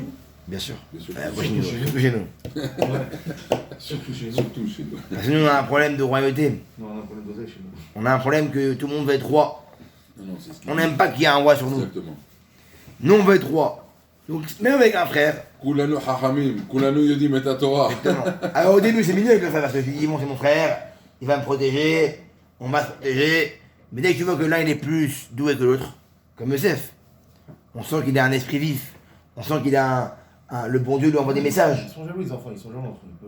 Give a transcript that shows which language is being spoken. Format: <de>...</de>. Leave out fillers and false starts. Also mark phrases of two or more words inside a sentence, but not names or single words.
<fr>Bien sûr. Bien sûr. Moi, chez nous, surtout chez nous. Surtout chez nous. Surtout chez nous. Parce que nous, on a un problème de royauté. Non, on a un problème d'oseille chez nous. On a un problème que tout le monde veut être roi. Non, non, c'est ce On n'aime pas qu'il y ait un roi sur nous. Exactement. Nous, on veut être roi. Donc, même avec un frère,</fr> <he>כולנו חכמים, כולנו יודעים את תורה.</he> <fr>alors au début c'est mignon avec le frère parce que je lui dis bon c'est mon frère, il va me protéger, on va se protéger, mais dès que tu vois que l'un il est plus doué que l'autre, comme Youssef, on sent qu'il a un esprit vif, on sent qu'il a le bon Dieu lui envoie des messages. Ils sont jaloux les enfants, ils sont jaloux entre eux.</fr>